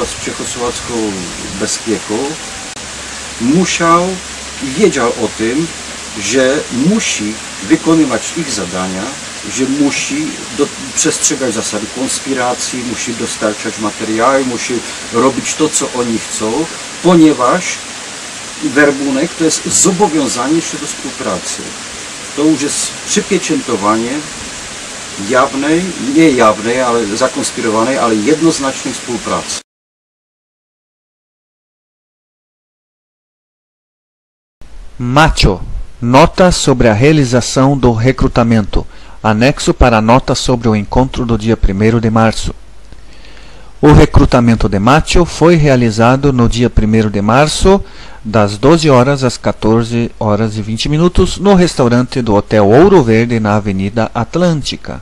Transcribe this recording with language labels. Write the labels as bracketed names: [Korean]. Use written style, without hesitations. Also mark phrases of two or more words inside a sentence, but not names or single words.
[Polish] z czechosłowacką bezpieką, musiał i wiedział o tym, że musi wykonywać ich zadania, że musi przestrzegać zasady konspiracji, musi dostarczać materiały, musi robić to, co oni chcą, ponieważ werbunek to jest zobowiązanie się do współpracy. To już jest przypieczętowanie jawnej, niejawnej, ale zakonspirowanej, ale jednoznacznej współpracy. [Portuguese] Macho. Nota sobre a realização do recrutamento. Anexo para a nota sobre o encontro do dia 1º de março. O recrutamento de Macho foi realizado no dia 1º de março, das 12 horas às 14 horas e 20 minutos, no restaurante do Hotel Ouro Verde, na Avenida Atlântica.